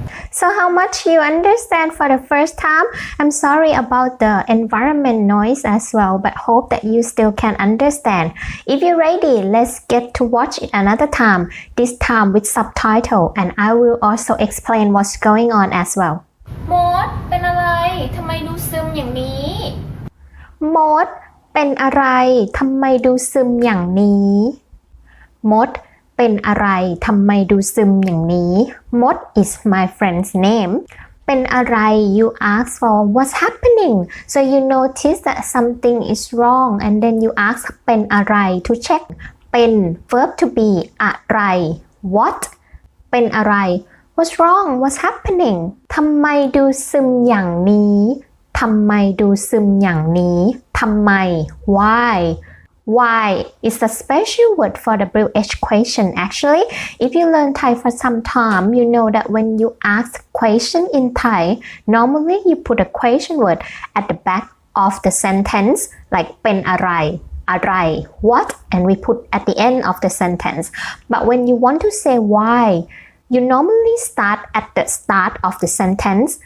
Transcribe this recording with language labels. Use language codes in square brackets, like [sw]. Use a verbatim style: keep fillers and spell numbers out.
[en] So how much you understand for the first time? I'm sorry about the environment noise as well, but hope that you still can understand. If you're ready, let's get to watch it another time, this time with subtitle, and I will also explain what's going on as well. [th] โมดเป็นอะไรทำไมดูซึมอย่างนี้ โมดเป็นอะไรทำไมดูซึมอย่างนี้ มดเป็นอะไรทำไมดูซึมอย่างนี้ [en] มด is my friend's name [th] เป็นอะไร [en] you ask for what's happening so you notice that something is wrong and then you ask [th] เป็น อะไร [en] to check เป็น verb to be อะไร what [th] เป็นอะไร [en] what's wrong what's happening [th] ทำไมดูซึมอย่างนี้ทำไมดูซึมอย่างนี้ทำไม [en] why Why is a special word for the W H question actually. If you learn Thai for some time, you know that when you ask question in Thai, normally you put a question word at the back of the sentence, like [th] เป็นอะไร อะไร [en] what, and we put at the end of the sentence. But when you want to say why, you normally start at the start of the sentence.